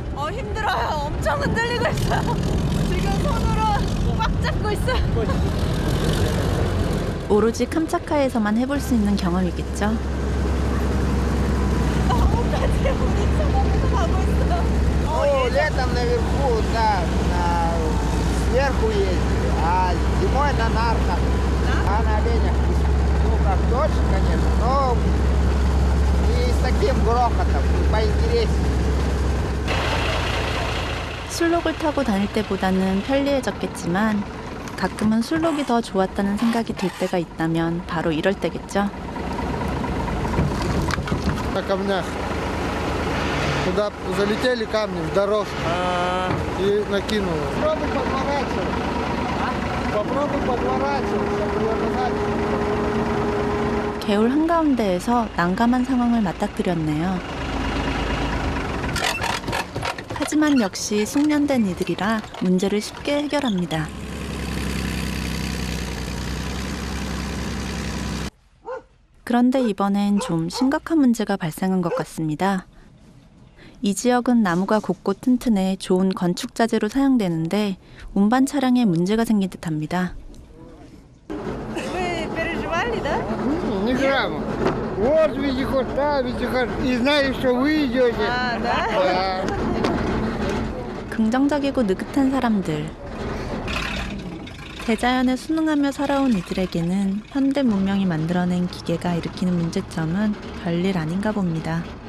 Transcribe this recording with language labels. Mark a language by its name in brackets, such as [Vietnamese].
[Korean] 힘들어요. 엄청 흔들리고 있어요. 지금 손으로 꽉 잡고 있어요. 오로지 캄차카에서만 해볼 수 있는 경험이겠죠. 나뭇가지 우리 차 넘어서 가고 있어요. [Russian] Ну, летом наверху, да, сверху ездили, а зимой на нарках, а на оленях, ну, как точно, конечно, но и с таким грохотом, поинтереснее. [Korean] 술록을 타고 다닐 때보다는 편리해졌겠지만 가끔은 술록이 더 좋았다는 생각이 들 때가 있다면 바로 이럴 때겠죠. [Russian] На камнях. Туда залетели камни в дорожку и накинуло. Попробуй подворачивать. Попробуй подворачивать, чтобы его назад. [Korean] 개울 한가운데에서 난감한 상황을 맞닥뜨렸네요. 하지만 역시 숙련된 이들이라 문제를 쉽게 해결합니다. 그런데 이번엔 좀 심각한 문제가 발생한 것 같습니다. 이 지역은 나무가 곱고 튼튼해 좋은 건축 자재로 사용되는데 운반 차량에 문제가 생긴 듯합니다. [Russian] Вы переживали, да? Ни грамма. Вот вездеход, да, вездеход. И знали, что вы идете. А, да? Да. [Korean] 긍정적이고 느긋한 사람들. 대자연에 순응하며 살아온 이들에게는 현대 문명이 만들어낸 기계가 일으키는 문제점은 별일 아닌가 봅니다.